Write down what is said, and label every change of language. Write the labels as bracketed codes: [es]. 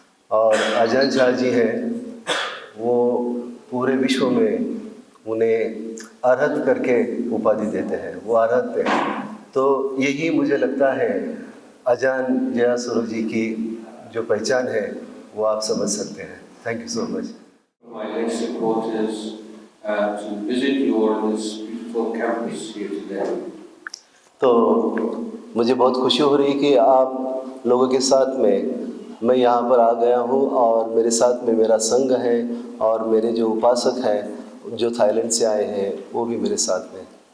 [hi] और अजान चा जी हैं, वो पूरे विश्व में उन्हें अर्हत करके उपाधि देते हैं, वो अर्हत हैं। तो यही मुझे लगता है अजान जया स्वरूप जी की जो पहचान है वो आप समझ सकते हैं। [en] Thank you so much. My next support is to visit you all in this beautiful campus here today. [hi] तो मुझे बहुत खुशी हो रही है कि आप लोगों के साथ में मैं यहाँ पर आ गया हूँ और मेरे साथ में मेरा संघ है और मेरे जो उपासक हैं जो थाईलैंड से आए हैं वो भी मेरे साथ में।